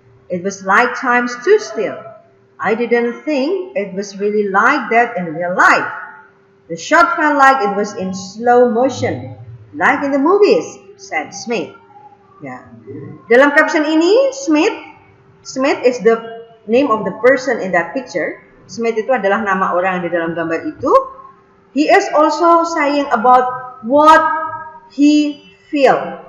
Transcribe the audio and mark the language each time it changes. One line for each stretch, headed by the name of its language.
English: It was like time stood still. I didn't think it was really like that in real life. The shot felt like it was in slow motion, like in the movies, said Smith. Ya.
Indonesian: Dalam caption ini,
English: Smith is the name of the person in that picture.
Indonesian: Smith itu adalah nama orang yang di dalam gambar itu.
English: He is also saying about what he feel.